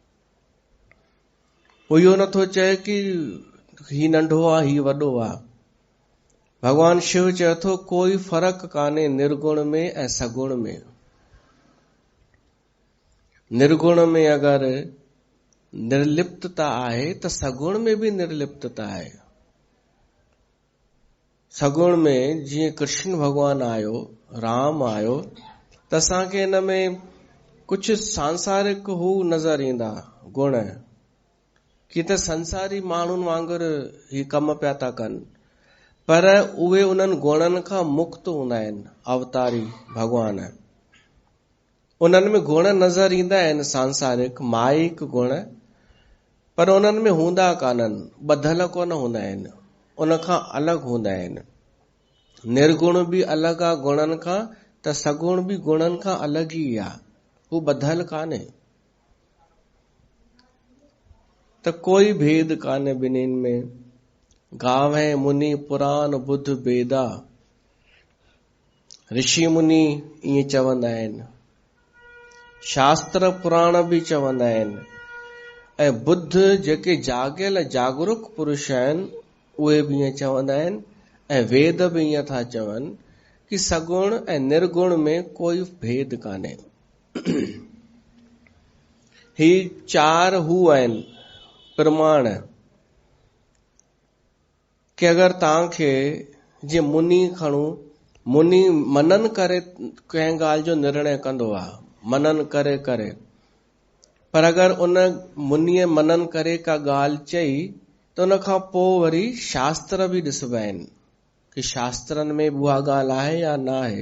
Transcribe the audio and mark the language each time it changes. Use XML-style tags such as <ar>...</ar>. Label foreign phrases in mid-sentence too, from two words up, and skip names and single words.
<sd>हू इहो नथो चए कि ही नंढो आहे, ही वॾो आहे। भगवान शिव चए थो कोई फर्क कान्हे निर्गुण में ऐं सगुण में। निर्गुण में अगरि निर्लिप्तता आहे त सगुण में भी निर्लिप्तता आहे। सगुण में जीअं कृष्ण भगवान आयो, राम आयो, त असांखे हिन में कुझु सांसारिक हू नज़र ईंदा गुण कि त संसारी माण्हुनि वांगुरु ही कम पिया था कनि, पर उहे उन्हनि गुणनि खां मुक्त हूंदा आहिनि। अवतारी भगवान उन्हनि में गुण नज़र ईंदा आहिनि, सांसारिक माइक गुण, पर उन्हनि में हूंदा कान्हनि, ॿधल कोन हूंदा आहिनि, उन खां अलॻि हूंदा आहिनि। निर्गुण बि अलॻि आहे गुणनि खां, त सगुण बि गुणनि खां अलॻि ई आहे, हू ॿधल कान्हे। त कोई भेद कान्हे ॿिन्हिनि में।</sd> <awa>गावै मुनि पुराण बुध बेदा,</awa> <sd>ऋषि मुनि ईअं चवंदा आहिनि, शास्त्र पुराण बि चवंदा आहिनि, ऐं बुद्ध जेके जागियल जागरूक पुरुष आहिनि उहे बि ईअं चवंदा आहिनि, ऐं वेद बि ईअं था चवनि कि सगुण ऐं निर्गुण में कोई भेद कान्हे। ही चार हू आहिनि प्रमाण कि अगरि तव्हांखे जीअं मुनि खणो, मुनि मनन करे कंहिं ॻाल्हि जो निर्णय कंदो आहे, मनन करे करे, पर अगरि उन मुनीअ मनन करे का ॻाल्हि चई त उन खां पोइ वरी शास्त्र बि ॾिसबा आहिनि कि शास्त्रनि में उहा ॻाल्हि आहे या न आहे।</sd>